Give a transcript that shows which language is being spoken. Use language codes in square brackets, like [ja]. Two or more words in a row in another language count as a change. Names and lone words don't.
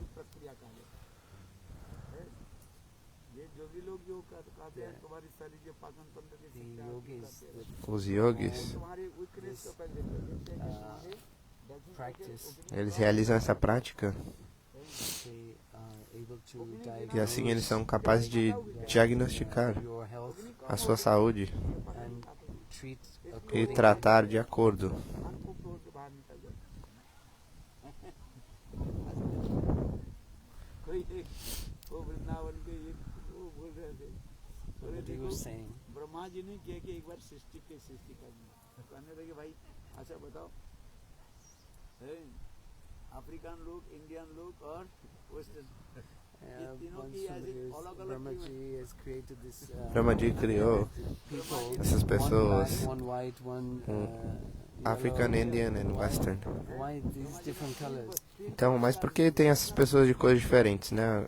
[pt] Os yogis, eles realizam essa prática E assim eles são capazes de diagnosticar a sua saúde e tratar de acordo. [hi] ब्रह्मा जी ने किया कि एक बार सृष्टि करनी कहने लगे भाई अच्छा बताओ अफ्रीकन लोग इंडियन लोग और वेस्टर्न [pt] Brahma Ji criou essas pessoas, [en] African, Indian and Western. [pt] Então, mas por que tem essas pessoas de cores diferentes, né?